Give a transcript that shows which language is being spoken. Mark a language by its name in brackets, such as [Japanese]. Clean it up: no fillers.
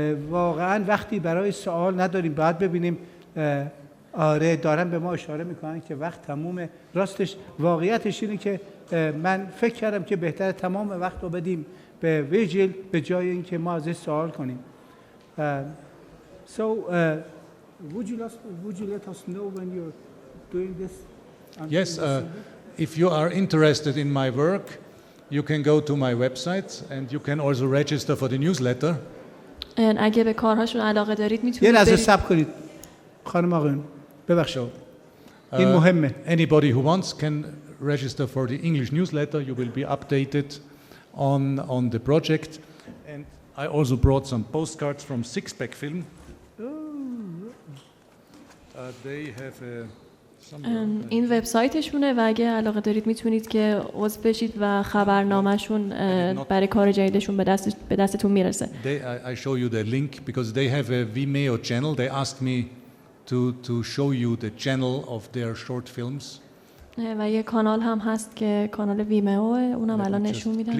[Persian] واقعا وقتی برای سوال نداریم. باید ببینیم. آره دارن به ما اشاره میکنن که وقت تمومه. راستش واقعیتش اینه که من فکر کردم که بهتره تمام وقت رو بدیم به ویرجیل به جای اینکه ما ازش سوال کنیم. [English] So would you let us know when you're doing this? Yes, if you are interested in my work, you can go to my website and you can also register for the newsletter. [Persian] اگه به کارهاشون علاقه دارید میتونید یه لحظه صبر کنید. خانم آقایون ببخشید. این مهمه. [English] Anybody who wants can register for the English newsletter. You will be updated on the project. And I also brought some postcards from Sixpack Film. They have [Persian] این وبسایتشونه و اگه علاقه دارید میتونید که عضو بشید و خبرنامه‌شون برای کار جدیدشون به دستتون میرسه. [English] I show you the link because they have a Vimeo channel. They asked me to show you the channel of their short films. [Persian] و یه کانال هم هست که کانال ویمئو اونم الان نشون میدم.